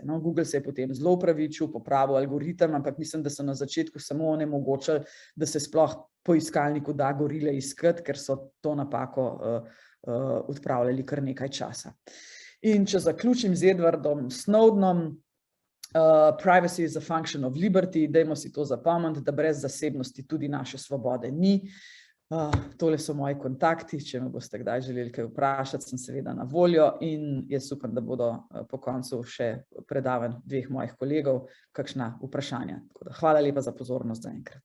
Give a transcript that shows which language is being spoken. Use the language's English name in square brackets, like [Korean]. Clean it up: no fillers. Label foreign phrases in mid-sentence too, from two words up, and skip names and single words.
[Slovenian] No, Google se je potem zelo opravičil, popravil algoritem, ampak mislim, da so na začetku samo onemogočili, da se sploh po iskalniku da gorile iskati, ker so to napako odpravljali kar nekaj časa. In če zaključim z Edwardom Snowdenom, [English] privacy is a function of liberty, [Slovenian] dajmo si to zapomniti, da brez zasebnosti tudi naše svobode ni. Tole so moji kontakti, če me boste kdaj želeli kaj vprašati, sem seveda na voljo in jaz upam, da bodo po koncu še predavanj 2 mojih kolegov kakšna vprašanja. Hvala lepa za pozornost zaenkrat.